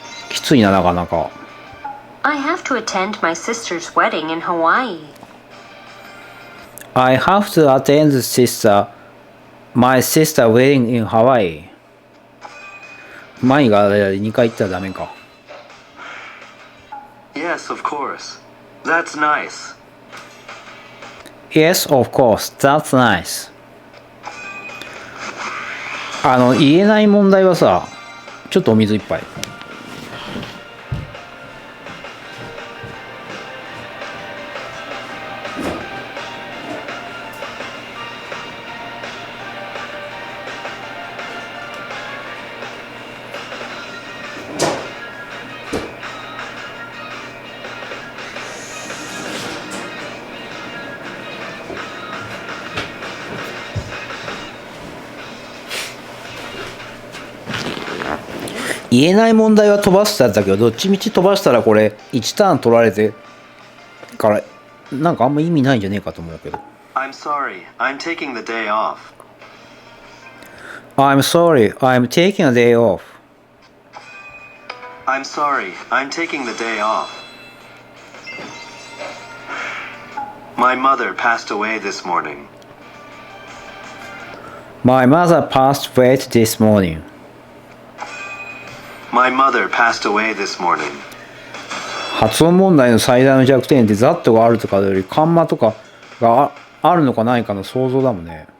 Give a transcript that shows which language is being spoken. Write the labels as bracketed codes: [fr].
[ja] きついな、なかなか。 [en] I have to attend my sister's wedding in Hawaii. I have to attend my sister wedding in Hawaii. [ja] 前が2回言ったらダメか。 [en] Yes, of course. That's nice. Yes, of course. That's nice. [ja] 言えない問題はさ、ちょっとお水一杯。言えない問題は飛ばすってやつだけど、どっちみち飛ばしたらこれ1ターン取られてからなんかあんま意味ないんじゃねえかと思うけど。 [en] I'm sorry. I'm taking the day off. I'm sorry, I'm taking a day off. I'm sorry. I'm taking the day off. My mother passed away this morning. My mother passed away this morning. My mother passed away this morning. [ja] 発音問題の最大の弱点ってザットがあるとかよりカンマとかがあるのかないかの想像だもんね。